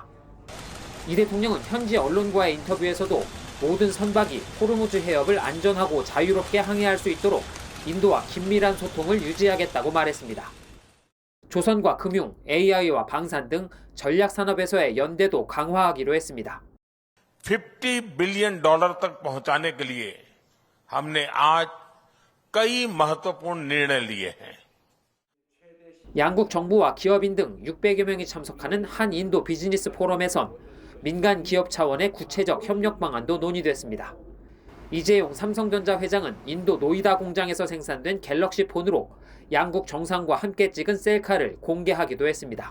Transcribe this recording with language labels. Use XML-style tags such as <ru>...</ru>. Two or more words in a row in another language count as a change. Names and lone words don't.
<ko>이 대통령은 현지 언론과의 인터뷰에서도 모든 선박이 호르무즈 해협을 안전하고 자유롭게 항해할 수 있도록 인도와 긴밀한 소통을 유지하겠다고 말했습니다. 조선과 금융, AI와 방산 등 전략 산업에서의 연대도 강화하기로 했습니다.</ko> <hi>$50 billion तक पहुंचाने के लिए हमने आज कई महत्वपूर्ण निर्णय लिए हैं.</hi> <ko>양국 정부와 기업인 등 600여 명이 참석하는 한인도 비즈니스 포럼에선 민간 기업 차원의 구체적 협력 방안도 논의됐습니다. 이재용 삼성전자 회장은 인도 노이다 공장에서 생산된 갤럭시 폰으로 양국 정상과 함께 찍은 셀카를 공개하기도 했습니다.</ko>